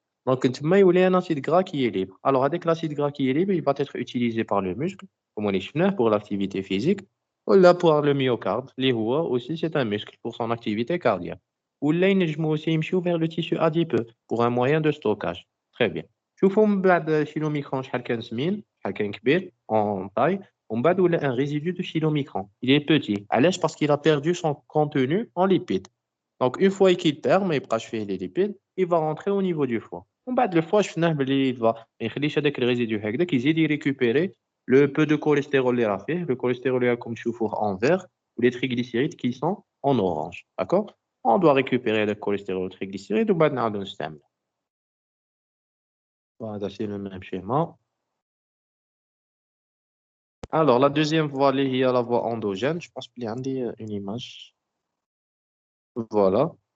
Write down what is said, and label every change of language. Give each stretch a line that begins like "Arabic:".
French: Donc تما يولي un acide gras qui est libre. Alors avec l'acide gras qui est libre, il va être utilisé par le muscle, comme on est pour l'activité physique, ou là pour le myocarde,
Arabic: اللي هو
French: aussi c'est un muscle pour son activité cardiaque.
Arabic: ولا ينجموا
French: aussi
Arabic: يمشيو
French: vers le tissu adipeux pour un moyen de stockage. Très bien.
Arabic: شوفوا من بعد الشيلوميكرون شحال كان سمين شحال كان كبير
French: en taille
Arabic: ومن بعد ولا
French: un résidu de chylomicron. Il est petit.
Arabic: علاش؟
French: Parce qu'il a perdu son contenu en lipides. Donc une fois qu'il perd
Arabic: ما يبقاش فيه
French: les lipides, il va rentrer au niveau du foie.
Arabic: ومن بعد
French: le foie
Arabic: شفناه بلي
French: il va
Arabic: ما يخليش هذاك الريزيدو هكذاك يزيد
French: récupérer le peu de cholestérol
Arabic: اللي راه فيه.
French: Le cholestérol
Arabic: اللي راكم تشوفوه
French: en vert ou les triglycérides qui sont en orange. D'accord? On doit récupérer le cholestérol triglycéride
Arabic: وبعد نعاودو نستعمل.
French: Voilà, c'est le même schéma. Alors, la deuxième voie, il y a la voie endogène. Je pense qu'il y a une image. Voilà.